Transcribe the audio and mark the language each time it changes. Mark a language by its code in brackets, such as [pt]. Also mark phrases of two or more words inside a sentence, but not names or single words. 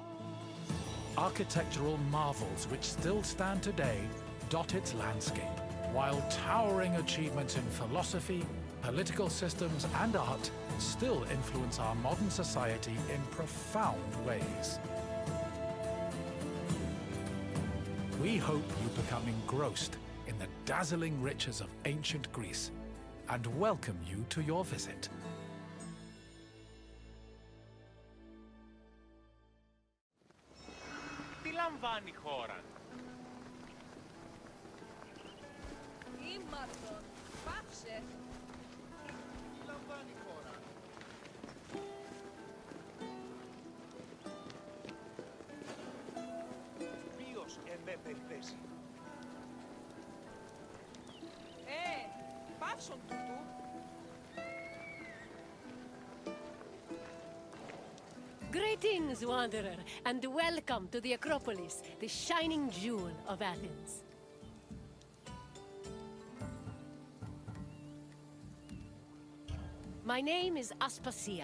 [en] Architectural marvels which still stand today dot its landscape, while towering achievements in philosophy, political systems, and art still influence our modern society in profound ways. We hope you become engrossed in the dazzling riches of ancient Greece and welcome you to your visit. [el] Τι λαμβάνει η χώρα? Ήμαρτον, πάψε. Τι λαμβάνει η χώρα? Ποιος εμέ περιπέσει? Πάψον τούτου. [en] Greetings, wanderer, and welcome to the Acropolis, the shining jewel of Athens. My name is Aspasia.